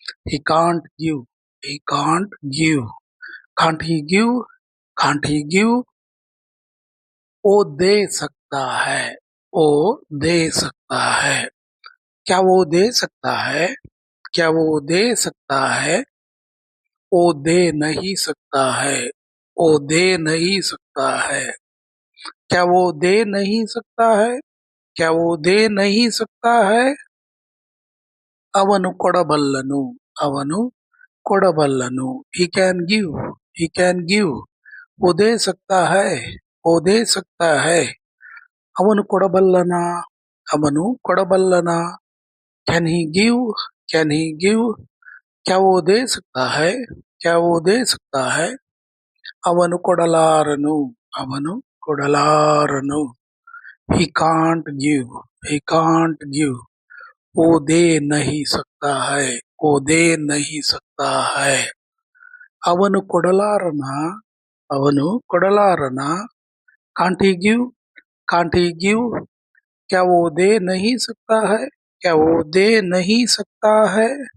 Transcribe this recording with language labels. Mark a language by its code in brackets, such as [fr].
[en] He can't give, he can't give. Can't he give? Can't he give? [hi] वो दे सकता है, वो दे सकता है. क्या वो दे सकता है? क्या वो दे सकता है? वो दे नहीं सकता है, वो दे नहीं सकता है. क्या वो दे नहीं सकता है? क्या वो दे नहीं सकता है? [kn] ಅವನು ಕೊಡಬಲ್ಲನು, ಅವನು ಕೊಡಬಲ್ಲನು. [en] He can give, he can give. [hi] वो दे सकता है, वो दे सकता है. [kn] ಅವನು ಕೊಡಬಲ್ಲನ, ಅವನು ಕೊಡಬಲ್ಲನ. [en] Can he give? Can he give? [hi] क्या वो दे सकता है? क्या वो दे सकता है? [kn] ಅವನು ಕೊಡಲಾರನು, ಅವನು ಕೊಡಲಾರನು. [en] He can't give, he can't give. [hi] वो दे नहीं सकता है, वो दे नहीं सकता है. [kn] ಅವನು ಕೊಡಲಾರನ, ಅವನು ಕೊಡಲಾರನ. [en] Can't he give? Can't he give? [hi] क्या वो दे नहीं सकता है? क्या वो दे नहीं सकता है?